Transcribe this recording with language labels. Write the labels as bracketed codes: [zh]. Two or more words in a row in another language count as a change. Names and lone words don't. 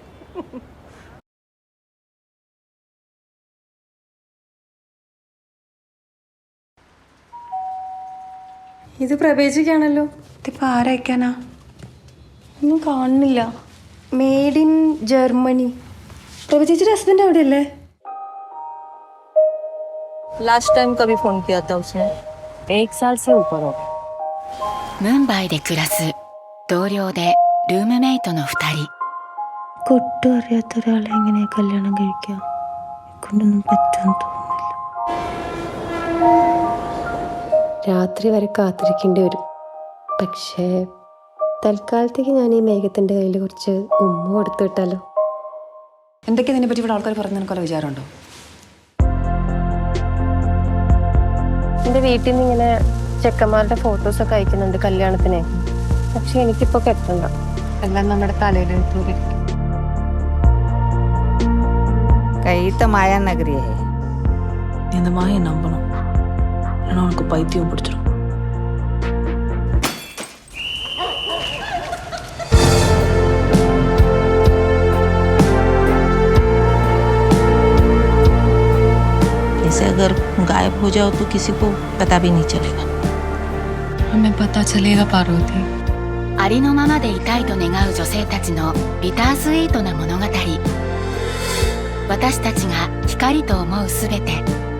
[ml] ഇത് പ്രവേശിക്കാണല്ലോ. ഇതിപ്പോൾ ആരയക്കാനാ? ഒന്നും കാണുന്നില്ല. [en] made in Germany. [ml] പ്രഭചേച്ചിയുടെ ഹസ്ബൻഡ് അവിടെയല്ലേ? [en] last time [hi] कभी फोन किया था उसने? 1 साल से ऊपर हो. [ja] ムンバイで暮らす同僚でルームメイトの2人。 [ml] ഒട്ടും അറിയാത്ത ഒരാളെ എങ്ങനെയാ കല്യാണം കഴിക്കുക? കൊണ്ടൊന്നും പറ്റുമെന്ന് തോന്നുന്നില്ല. രാത്രി വരെ കാത്തിരിക്കേണ്ടി വരും. പക്ഷേ തൽക്കാലത്തേക്ക് ഞാൻ ഈ മേഘത്തിൻ്റെ കയ്യിൽ കുറച്ച് ഉമ്മ കൊടുത്തു വിട്ടാലോ? എന്തൊക്കെയാ ഇതിനെ പറ്റി ഇവിടെ ആൾക്കാർ പറഞ്ഞ നിനക്കുള്ള വിചാരമുണ്ടോ? എൻ്റെ വീട്ടിൽ നിന്ന് ഇങ്ങനെ ചെക്കന്മാരുടെ ഫോട്ടോസൊക്കെ അയക്കുന്നുണ്ട് കല്യാണത്തിന്. പക്ഷെ എനിക്കിപ്പോൾ കെട്ടണ്ട. എല്ലാം നമ്മുടെ തലയിൽ തൂരിക്കും. [hi] कहीं तो माया नगरी है. [ta] இந்த மாயை நம்பணும், இல்லைன்னா உனக்கு பைத்தியம் பிடிச்சிடும். [hi] ऐसे अगर गायब हो जाओ तो किसी को पता भी नहीं चलेगा. हमें पता चलेगा पार्वती. [ja] ありのままでいたいと願う女性たちのビタースイートな物語。私たちが光と思うすべて。